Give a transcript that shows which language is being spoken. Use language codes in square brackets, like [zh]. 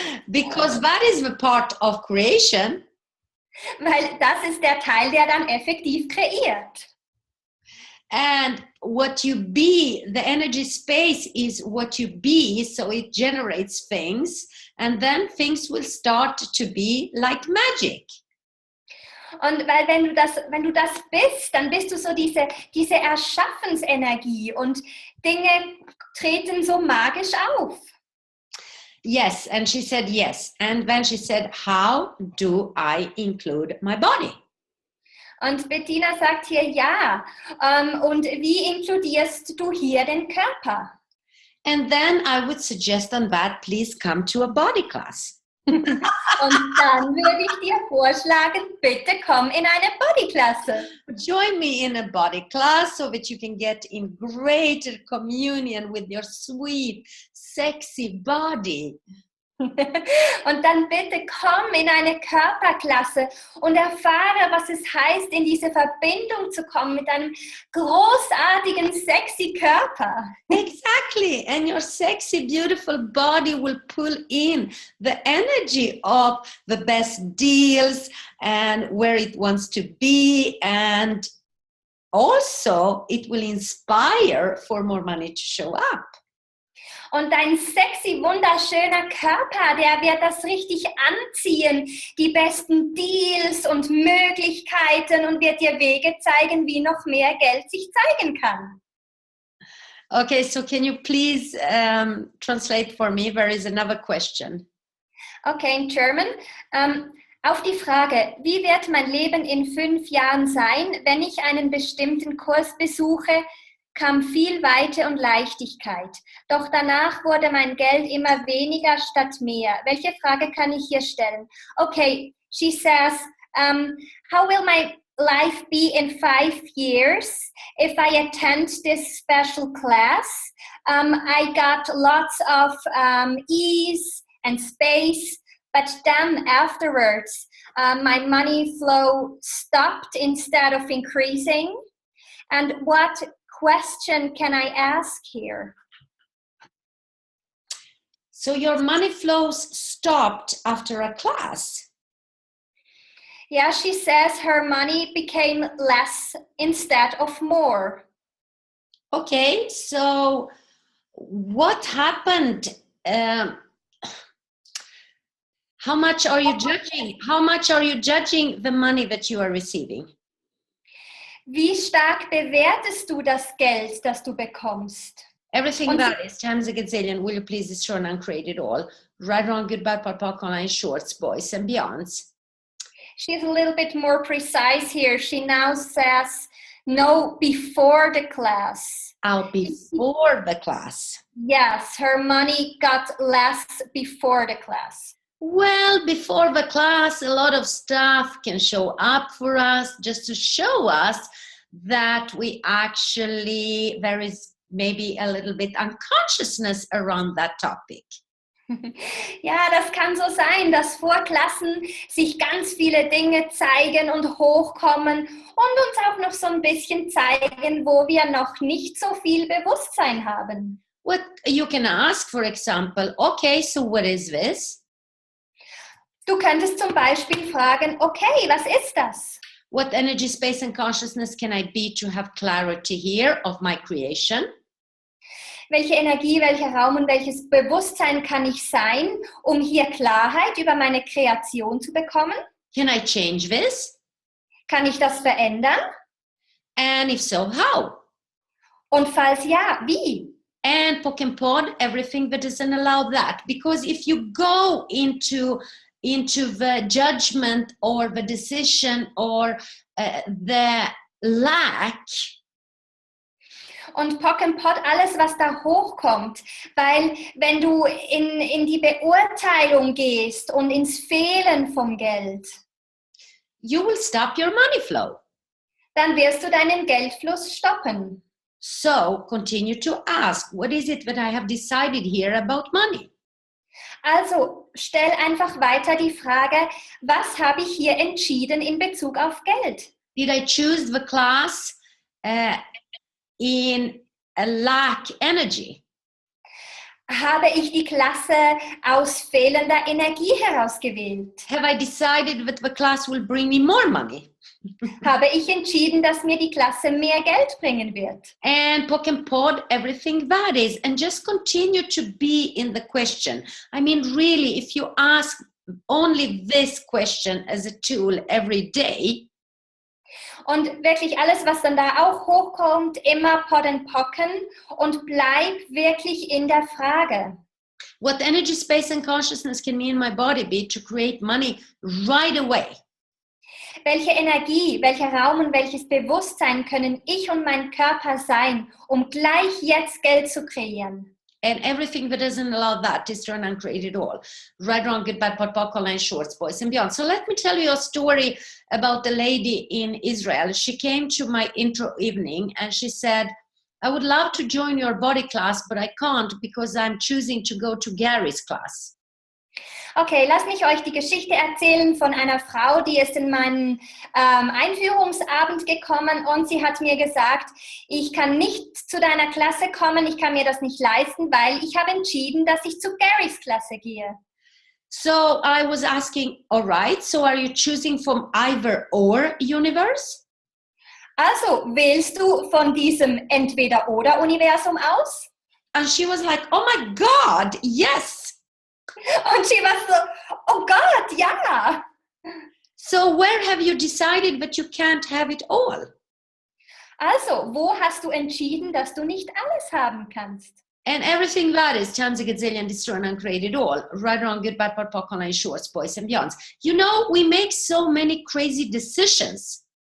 [en] because that is the part of creation. [de] Weil das ist der Teil, der dann effektiv kreiert. [en] And what you be, the energy space is what you be, so it generates things, and then things will start to be like magic. [de] Und weil wenn du das bist, dann bist du so diese Erschaffensenergie und Dinge treten so magisch auf. [en] Yes, and she said yes. And then she said, how do I include my body? [de] Und Bettina sagt hier ja. Und wie inkludierst du hier den Körper? [en] And then I would suggest on that, please come to a body class. [de] Und dann würde ich dir vorschlagen, bitte komm in eine Bodyklasse. [en] Join me in a body class so that you can get in greater communion with your sweet, sexy body. [de] Und dann bitte komm in eine Körperklasse und erfahre, was es heißt, in diese Verbindung zu kommen mit einem großartigen, sexy Körper. [en] Exactly. And your sexy, beautiful body will pull in the energy of the best deals and where it wants to be. And also it will inspire for more money to show up. [de] Und dein sexy, wunderschöner Körper, der wird das richtig anziehen, die besten Deals und Möglichkeiten und wird dir Wege zeigen, wie noch mehr Geld sich zeigen kann. [en] Okay, so can you please translate for me? There is another question. Okay, in German. [de] Auf die Frage, wie wird mein Leben in 5 Jahren sein, wenn ich einen bestimmten Kurs besuche, kam viel Weite und Leichtigkeit. Doch danach wurde mein Geld immer weniger statt mehr. Welche Frage kann ich hier stellen? [en] Okay, she says, how will my life be in 5 years if I attend this special class? I got lots of ease and space, but then afterwards, my money flow stopped instead of increasing. And what question can I ask here? So your money flows stopped after a class. Yeah, she says her money became less instead of more. Okay, so what happened? How much are you judging? How much are you judging the money that you are receiving? [de] Wie stark bewertest du das Geld, das du bekommst? [en] Everything [de] Und [en] that is times a gazillion, will you please destroy and create it all? Right, wrong, goodbye, papa, online, shorts, boys and beyonds. She's a little bit more precise here. She now says, no, before the class. Out before the class. Yes, her money got less before the class. Well, before the class, a lot of stuff can show up for us just to show us that we actually, there is maybe a little bit unconsciousness around that topic. [de] Ja, das kann so sein, dass vor Klassen sich ganz viele Dinge zeigen und hochkommen und uns auch noch so ein bisschen zeigen, wo wir noch nicht so viel Bewusstsein haben. [en] What you can ask, for example, okay, so what is this? [de] Du könntest zum Beispiel fragen, okay, was ist das? [en] What energy, space and consciousness can I be to have clarity here of my creation? [de] Welche Energie, welcher Raum und welches Bewusstsein kann ich sein, um hier Klarheit über meine Kreation zu bekommen? [en] Can I change this? [de] Kann ich das verändern? [en] And if so, how? [de] Und falls ja, wie? [en] And poke and pod everything that doesn't allow that. Because if you go into the judgment or the decision or the lack. [de] Und Pock and Pot, alles, was da hochkommt. Weil wenn du in die Beurteilung gehst und ins Fehlen vom Geld, [en] you will stop your money flow. [de] Dann wirst du deinen Geldfluss stoppen. [en] So continue to ask, what is it that I have decided here about money? [de] Also stell einfach weiter die Frage, was habe ich hier entschieden in Bezug auf Geld? [en] Did I choose the class in a lack energy? [de] Habe ich die Klasse aus fehlender Energie herausgewählt? [en] Have I decided that the class will bring me more money? [de] Habe ich entschieden, dass mir die Klasse mehr Geld bringen wird? [en] And poke and pod everything that is, and just continue to be in the question. I mean, really, if you ask only this question as a tool every day, [de] und wirklich alles, was dann da auch hochkommt, immer podden pocken und bleib wirklich in der Frage. [en] what energy, space, and consciousness can me and my body be to create money right away? [de] Welche Energie, welcher Raum und welches Bewusstsein können ich und mein Körper sein, um gleich jetzt Geld zu kreieren? [en] And everything that doesn't allow that, destroy and create it all. Right, wrong, goodbye, pot, poc, online, shorts, boys, and beyond. So let me tell you a story about the lady in Israel. She came to my intro evening and she said, I would love to join your body class, but I can't because I'm choosing to go to Gary's class. [de] Okay, lasst mich euch die Geschichte erzählen von einer Frau, die ist in meinen Einführungsabend gekommen und sie hat mir gesagt, ich kann nicht zu deiner Klasse kommen, ich kann mir das nicht leisten, weil ich habe entschieden, dass ich zu Garys Klasse gehe. [en] So I was asking, all right, so are you choosing from either or universe? [de] Also, wählst du von diesem Entweder-oder-Universum aus? [en] And she was like, oh my God, yes. [de] Und sie war so, oh Gott, ja. [en] So where have you decided that you can't have it all? [de] Also, wo hast du entschieden, dass du nicht alles haben kannst? [en] And everything that is times a gazillion, destroy and create it all. Right, wrong, goodbye, pot, poc, online, shorts, boys and beyonds. You know, we make so many crazy decisions.